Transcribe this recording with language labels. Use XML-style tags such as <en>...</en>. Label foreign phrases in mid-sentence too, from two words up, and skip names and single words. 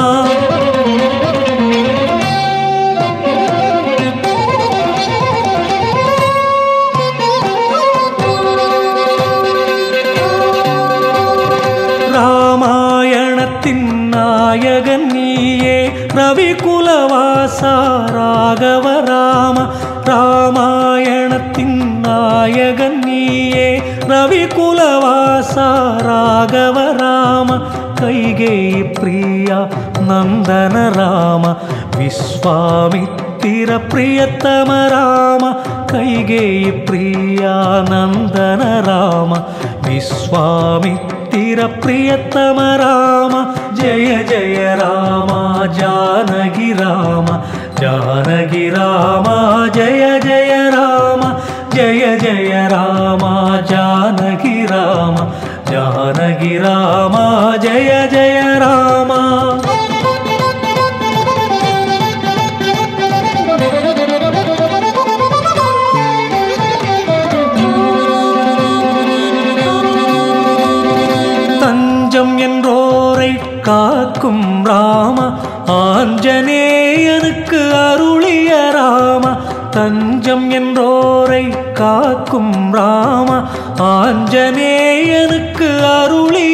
<ta>ராமாயணத்தின் நாயகன் நீயே ரவிகுலவாசா ராகவ ராம ராமாயணத்தின் நாயகன் நீயே ரவிகுலவாசா ராகவ</ta> <sa>ராம कैकेयी प्रिय नन्दन राम विश्वामित्र प्रियतम राम कैकेयी प्रिय नन्दन राम विश्वामित्र प्रियतम राम जय जय राम जानकी राम जानकी राम जय जय राम जय जय राम जानकी राम जानकी राम जय जय राम</sa> <ta>காக்கும் ராம ஆஞ்சநேயனுக்கு அருளிய ராம தஞ்சம் என்றோரை காக்கும் ராம ஆஞ்சநேயனுக்கு அருளிய</ta>